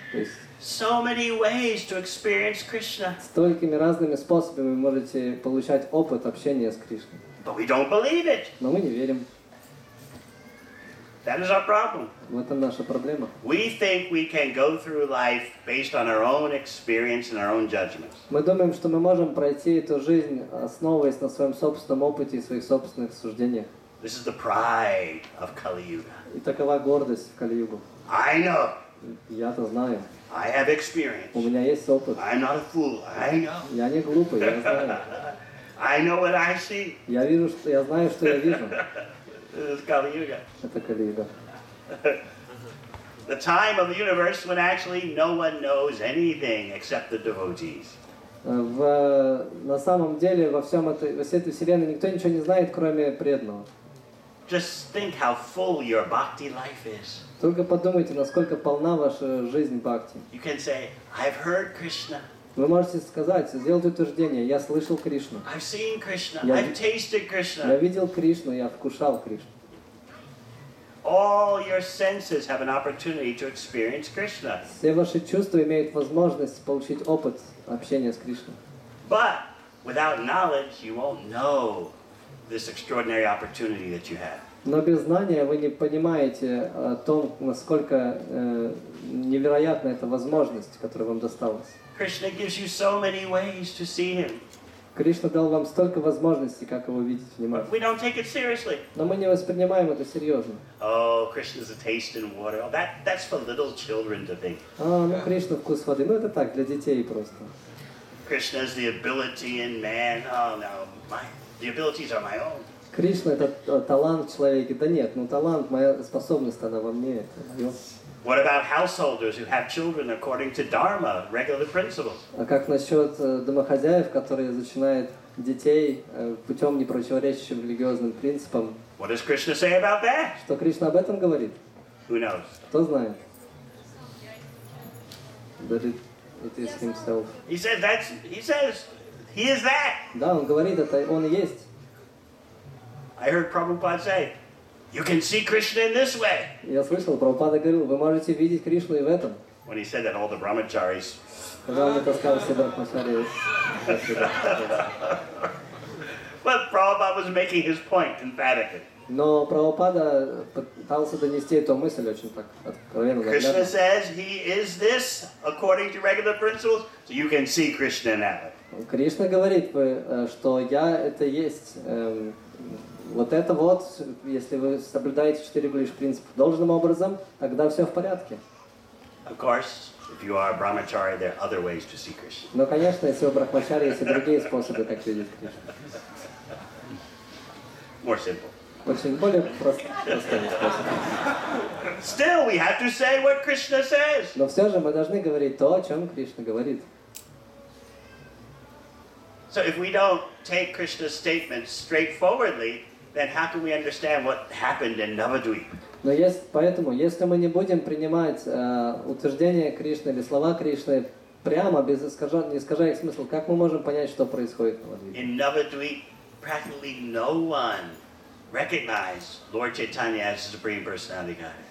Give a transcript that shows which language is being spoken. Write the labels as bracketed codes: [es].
[ru] То есть [en] So many ways to experience Krishna. [ru] столькими разными способами вы можете получать опыт общения с Кришной. [en] But we don't believe it. [ru] Но мы не верим. [en] That is our problem. [ru] В этом наша проблема. [en] We think we can go through life based on our own experience and our own judgments. [ru] Мы думаем, что мы можем пройти эту жизнь, основываясь на своем собственном опыте и своих собственных суждениях. [en] This is the pride of Kali Yuga. [ru] И такова гордость в Кали-югу. [en] I know. [ru] Я-то знаю. [en] I have experience. [ru] У меня есть опыт. [en] I'm not a fool. I know. [ru] Я не глупый, я знаю. [en] I know what I see. [ru] Я знаю, что я вижу. [en] This is Kali Yuga. [ru] Это Кали-юга. [en] The time of the universe when actually no one knows anything except the devotees. [ru] На самом деле во всей этой вселенной никто ничего не знает, кроме преданного. [en] Just think how full your bhakti life is. [ru] Только подумайте, насколько полна ваша жизнь бхакти. [en] You can say, I've heard Krishna. [ru] Вы можете сказать, сделать утверждение: я слышал Кришну. [en] I've seen Krishna. [ru] Я [en] I've tasted Krishna. [ru] Я видел Кришну, я вкушал Кришну. [en] All your senses have an opportunity to experience Krishna. [ru] Все ваши чувства имеют возможность получить опыт общения с Кришной. [en] But without knowledge, you won't know this extraordinary opportunity that you have. [ru] Но без знания вы не понимаете о том, насколько невероятна эта возможность, которая вам досталась. [en] Krishna gives you so many ways to see him. [ru] Кришна дал вам столько возможностей, как его видеть внимательно. [en] We don't take it seriously. [ru] Но мы не воспринимаем это серьезно. [en] Oh, Krishna's a taste in water. Oh, that's for little children to think. [ru] Ну Кришна вкус воды. Ну это так, для детей просто. [en] Krishna's the ability in man. Oh no, the abilities are my own. [ru] Кришна это талант в человеке. Да нет, талант, моя способность, она во мне. Это моё. [en] What about householders who have children according to Dharma, regular principles? [ru] А как насчет домохозяев, которые зачинают детей путем, не противоречащим религиозным принципам? [en] What does Krishna say about that? [ru] Что Кришна об этом говорит? [en] Who knows? [ru] Кто знает? [en] That it is himself. He says he is that. [ru] Да, он говорит, это он и есть. [en] I heard Prabhupada say, you can see Krishna in this way. [ru] Я слышал, Прабхупада говорил, вы можете видеть Кришну и в этом. [en] When he said that, all the brahmacharis. [ru] Когда он это сказал, все брахмачари. [en] But Prabhupada was making his point emphatically. [ru] Но Прабхупада пытался донести эту мысль очень так откровенно. [en] Krishna says he is this according to regular principles, so you can see Krishna now. [ru] Кришна говорит, что я это есть. Вот это вот, если вы соблюдаете 4 принципа должным образом, тогда все в порядке. [en] Of course, if you are a brahmachari, there are other ways to see Krishna. [ru] Но, конечно, если вы брахмачари, есть и другие способы, как видеть Кришну. [en] More simple. [ru] Очень более простой способ. [en] Still, we have to say what Krishna says. [ru] Но все же мы должны говорить то, о чем Кришна говорит. [en] So if we don't take Krishna's statements straightforwardly, then how can we understand what happened in Navadvip? [ru] Но поэтому, если мы не будем принимать утверждения Кришны или слова Кришны прямо, не искажая их смысл, как мы можем понять, что происходит в Навадвипе? [en] In Navadvip, practically no one recognized Lord Chaitanya as the Supreme Personality of Godhead.